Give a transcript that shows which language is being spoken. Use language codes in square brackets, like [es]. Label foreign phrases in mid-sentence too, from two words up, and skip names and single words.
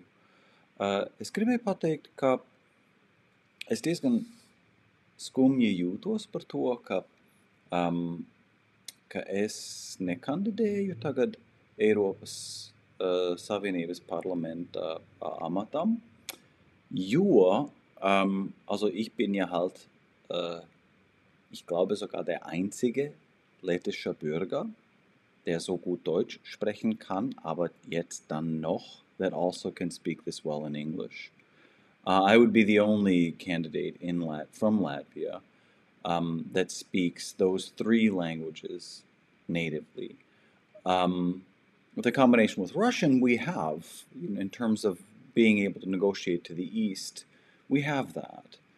[lv] Es gribēju pateikt, ka es diezgan skumji jūtos par to, ka es nekandidēju tagad Eiropas Savienības parlamenta amatam, jo [de] also ich bin ja halt, ich glaube sogar der einzige lettische Bürger, der so gut Deutsch sprechen kann, aber jetzt dann noch, [en] that also can speak this well in English. I would be the only candidate from Latvia that speaks those three languages natively. With a combination with Russian, we have, in terms of being able to negotiate to the east, we have that.